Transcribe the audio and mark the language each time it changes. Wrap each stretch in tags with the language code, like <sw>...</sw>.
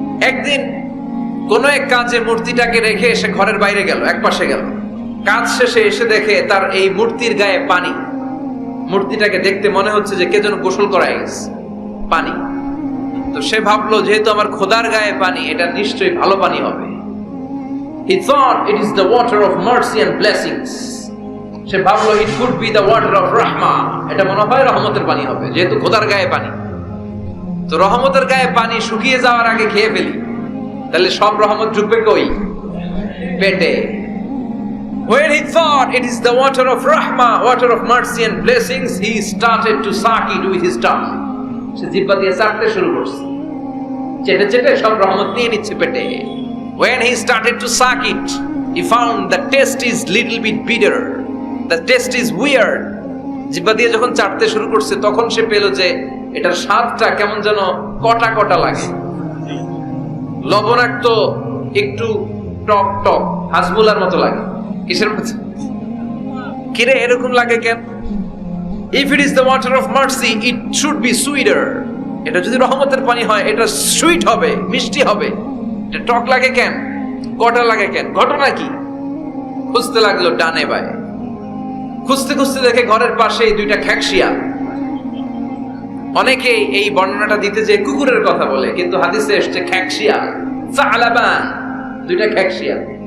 <bn>একদিন কোন এক কাজে মূর্তিটাকে রেখে সে ঘরের বাইরে গেল, এক পাশে গেল। কাজ শেষে এসে দেখে তার এই মূর্তির গায়ে পানি। মূর্তিটাকে দেখতে মনে হচ্ছে যে কে যেন গোসল করায় গেছে, পানি। তো সে ভাবলো যেহেতু আমার খোদার গায়ে পানি, এটা নিশ্চয়ই ভালো পানি হবে।</bn> <en>He thought it is the water of mercy and blessings.</en> <bn>সে ভাবলো</bn> <en>it could be the water of rahma.</en> <bn>এটা মনে হয় রহমতের পানি হবে, যেহেতু খোদার গায়ে পানি। তো রহমতের গায়ে পানি শুকিয়ে যাওয়ার আগে খেয়ে ফেলি, তাহলে সব রহমত ঢুকবে কই? পেটে।</bn> <en>When he thought it is the water of rahma, water of mercy and blessings, he started to suck it with his tongue.</en> <bn>সে জিহ্বা দিয়ে চাটতে শুরু করছে, চেটে চেটে সব রহমত নিয়ে নিচ্ছে পেটে।</bn> <en>When he started to suck it, he found the taste is little bit bitter. The taste is weird.</en> <bn>জিহ্বা দিয়ে যখন চাটতে শুরু করছে তখন সে পেল যে এটার স্বাদটা কেমন যেন কটা কটা লাগে, লবণাক্ত, একটু টক টক, হাসবুলার মতো লাগে। কিসের মতো? কিরে এরকম লাগে কেন?</bn> <en>If it is the water of mercy, it should be sweeter.</en> <bn>এটা যদি রহমতের পানি হয়, এটা সুইট হবে, মিষ্টি হবে। এটা টক লাগে কেন, কটা লাগে কেন, ঘটনা কি? খুঁজতে লাগলো ডানে বায়ে, খুঁজতে খুঁজতে দেখে ঘরের পাশে দুইটা খ্যাকশিয়াল। অনেকে এই বর্ণনাটা দিতে যে কুকুরের কথা বলে, কিন্তু হাদিসে এসছে খ্যাকশিয়াল, সালাবান, দুইটা খ্যাকশিয়াল।</bn>